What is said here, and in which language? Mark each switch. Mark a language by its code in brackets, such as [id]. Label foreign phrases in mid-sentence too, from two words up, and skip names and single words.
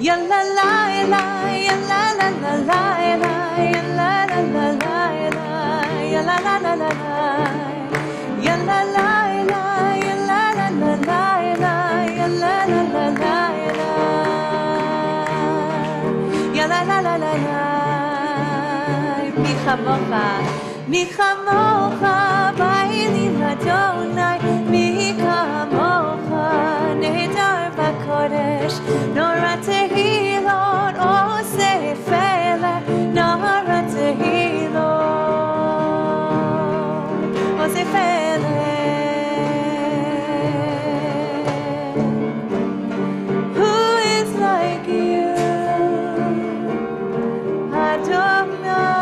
[he] Ya la la la, ya la la la la, ya la la la la, ya la la la la, ya la la la, ya la la la la, ya la la la la, ya la la la la. מי כמוכה, באלים אדוני, מי כמוכה, נאדר בקודש, נורא תהילות, עושה פלא, נורא תהילות, עושה פלא. [en] Who is like you, Adonai?